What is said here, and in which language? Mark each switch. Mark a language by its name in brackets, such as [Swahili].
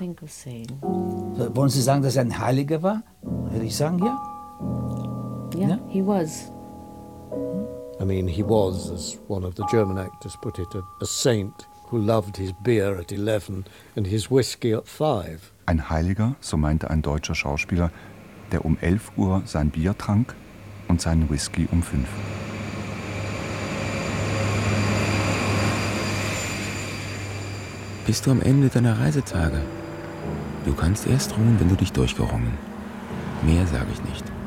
[German] Wollen Sie sagen, dass er ein Heiliger war? Würde ich sagen, ja. Ja, [English] he was. I mean, he was, as one of the German actors put it, a saint who loved his beer at 11 and his whiskey at 5. [German] Ein Heiliger, so meinte ein deutscher Schauspieler, der um 11 Uhr sein Bier trank und seinen Whisky um 5. Bist du am Ende deiner Reisetage? Du kannst erst ruhen, wenn du dich durchgerungen. Mehr sage ich nicht.